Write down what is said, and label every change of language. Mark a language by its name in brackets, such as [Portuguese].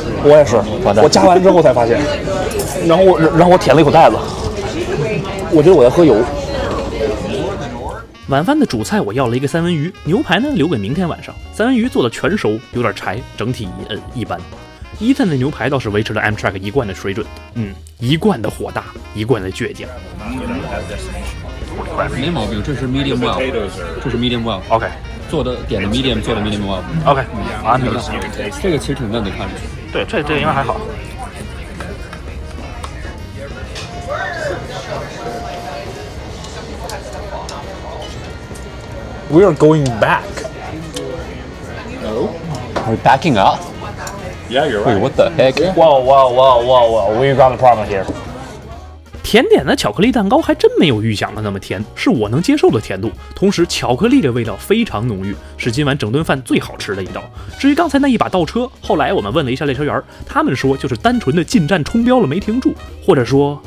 [Chinese] 我也是，我加完之后才发现，然后我舔了一口袋子，我觉得我在喝油。晚饭的主菜我要了一个三文鱼，牛排呢留给明天晚上。三文鱼做的全熟，有点柴，整体一般。伊森的牛排倒是维持了 Amtrak 一贯的水准，一贯的火大，一贯的倔强。没毛病，这是 medium well， 这是 medium well。 OK，点的 medium， 做的 medium well。 OK， 啊，这个其实挺嫩的，看着。对，这个应该还好。 [English] We are going back. No, we're backing up. Yeah, you're Wait, what the heck? Whoa, we got a problem here. [Chinese] 甜点的巧克力蛋糕还真没有预想的那么甜，是我能接受的甜度。同时，巧克力的味道非常浓郁，是今晚整顿饭最好吃的一道。至于刚才那一把倒车，后来我们问了一下列车员，他们说就是单纯的进站冲标了没停住，或者说